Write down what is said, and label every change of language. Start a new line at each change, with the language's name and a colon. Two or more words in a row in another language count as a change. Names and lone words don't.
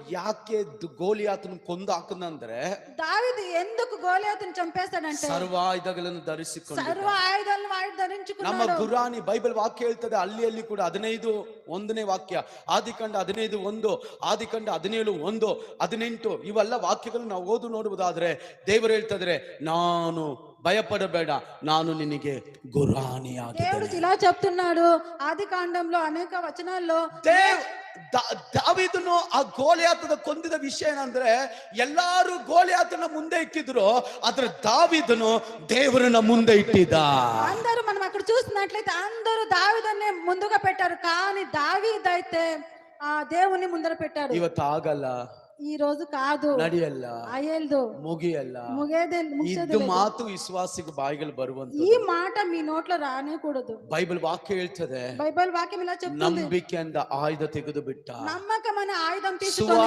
Kannada: ಯಾಕೆ ಗೋಲಿಯಾತನ ಕೊಂದು ಹಾಕಂದ್ರೆ,
Telugu: దావీదు ఎందుకు గోలియాతుని చంపేశాడంటే
Kannada: ಸರ್ವಾಯುಧಗಳನ್ನು ಧರಿಸಿಕೊಂಡು.
Telugu: సర్వ ఆయుధాలను వాడు
Kannada: ನಮ್ಮ
Telugu: ధరించుకున్నాడు.
Kannada: ಗುರಾಣಿ ಬೈಬಲ್ ವಾಕ್ಯ ಹೇಳ್ತದೆ, ಅಲ್ಲಿ ಕೂಡ 15:1 ವಾಕ್ಯ, ಆದಿಕಾಂಡ 15:1, ಆದಿಕಾಂಡ 17:1, 18 ಇವೆಲ್ಲ ವಾಕ್ಯಗಳನ್ನು ನಾವು ಓದು ನೋಡುವುದಾದ್ರೆ ದೇವರು ಹೇಳ್ತಿದ್ರೆ, ನಾನು ಭಯಪಡಬೇಡ, ನಾನು ನಿನಗೆ
Telugu: దేవుడు
Kannada: ಗುರಾಣಿಯಾಗಿದ್ದೇನೆ.
Telugu: ఇలా చెప్తున్నాడు ఆది కాండంలో అనేక వచనాల్లో.
Kannada: ದಾವೀದನು ಆ ಗೋಲಿಯಾತನ ಕೊಂದಿದ ವಿಷಯ ಏನಂದ್ರೆ, ಎಲ್ಲಾರು ಗೋಲಿಯಾತನ ಮುಂದೆ ಇಕ್ಕಿದ್ರು, ಆದ್ರೆ ದಾವೀದನು ದೇವರನ್ನ ಮುಂದೆ ಇಟ್ಟಿದ್ದ.
Telugu: అందరూ మనం అక్కడ చూసినట్లయితే అందరూ దావీదునే ముందుగా పెట్టారు, కానీ దావీదైతే ఆ దేవుని ముందర పెట్టాడు.
Kannada: ಇವತ್ತು ಆಗಲ್ಲ,
Telugu: ఈ రోజు కాదు,
Kannada: ನಡೆಯಲ್ಲ,
Telugu: అయ్యేల్దు,
Kannada: ಮುಗಿಯಲ್ಲ.
Telugu: ముగిసేది
Kannada: ಇದು ಮಾತು ವಿಶ್ವಾಸಿಗೆ ಬಾಯಿಗಳು ಬರುವಂತ.
Telugu: ఈ మాట మీ నోట్లో రానేకూడదు.
Kannada: ಬೈಬಲ್ ವಾಕ್ಯ ಹೇಳ್ತದೆ,
Telugu: బైబిల్ వాక్యం ఇలా చెప్తుంది,
Kannada: ನಂಬಿಕೆಯಿಂದ ಆಯುಧ ತೆಗೆದು ಬಿಟ್ಟ.
Telugu: నమ్మకమైన ఆయుధం తీసుకొని